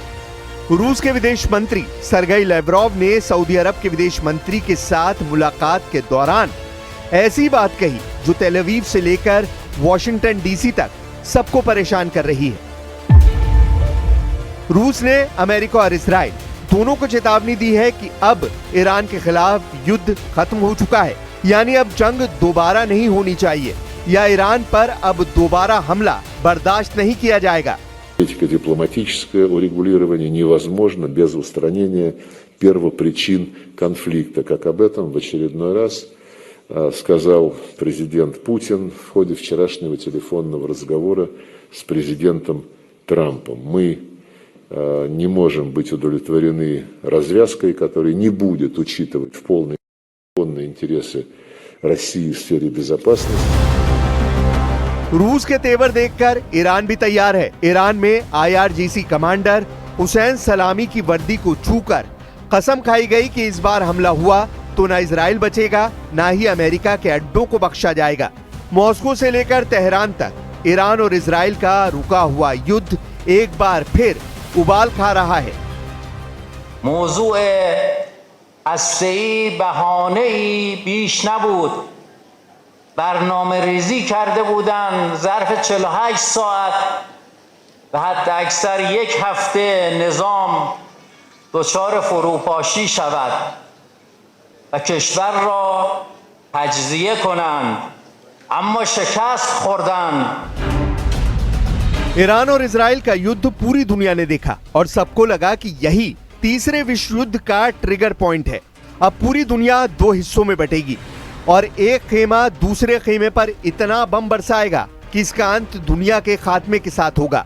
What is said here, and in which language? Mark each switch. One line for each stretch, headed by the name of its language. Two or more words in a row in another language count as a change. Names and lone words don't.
Hindi: रूस के विदेश मंत्री सरगेई लैवरोव ने सऊदी अरब के विदेश मंत्री के साथ मुलाकात के दौरान ऐसी बात कही जो तेल अवीव से लेकर वॉशिंगटन DC तक सबको परेशान कर रही है। रूस ने अमेरिका और इजराइल दोनों को चेतावनी दी है कि अब ईरान के खिलाफ युद्ध खत्म हो चुका है, यानी अब जंग दोबारा नहीं होनी चाहिए या ईरान पर अब दोबारा हमला बर्दाश्त नहीं किया जाएगा।
Russian: Дипломатическое урегулирование невозможно без устранения первопричин конфликта, как об этом в очередной раз сказал президент Путин в ходе вчерашнего телефонного разговора с президентом Трампом. Мы не можем быть удовлетворены развязкой, которая не будет учитывать в полной интересы России в сфере безопасности.
Hindi: रूस के तेवर देखकर ईरान भी तैयार है। ईरान में IRGC कमांडर हुसैन सलामी की वर्दी को छूकर कसम खाई गई कि इस बार हमला हुआ तो न इजराइल बचेगा, न ही अमेरिका के अड्डों को बख्शा जाएगा। मॉस्को से लेकर तेहरान तक ईरान और इजराइल का रुका हुआ युद्ध एक बार फिर उबाल खा रहा है।
Persian: موضوع هسته‌ای بهانه‌ای بیش نبود. برنامه ریزی کرده بودند ظرف 48 ساعت و حتی اکثر یک هفته نظام دچار فروپاشی شود و کشور را تجزیه کنند، اما شکست خوردند.
Hindi: ईरान और इजराइल का युद्ध पूरी दुनिया ने देखा और सबको लगा कि यही तीसरे विश्व युद्ध का
English: trigger point
Hindi: है। अब पूरी दुनिया दो हिस्सों में बटेगी और एक खेमा दूसरे खेमे पर इतना बम बरसाएगा कि इसका अंत दुनिया के खात्मे के साथ होगा।